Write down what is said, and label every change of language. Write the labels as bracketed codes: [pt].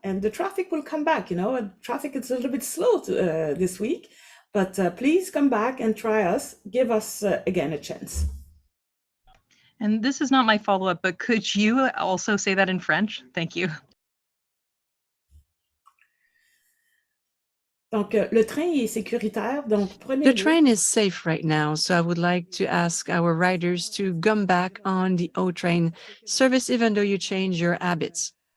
[en] And the traffic will come back. You know, traffic is a little bit slow this week. But please come back and try us. Give us again a chance. And this is not my follow-up, but could you also say that in French? Thank you. [fr] Donc, le train est sécuritaire, donc prenez-le. [en] The train is safe right now, so I would like to ask our riders to come back on the O train service even though you change your habits.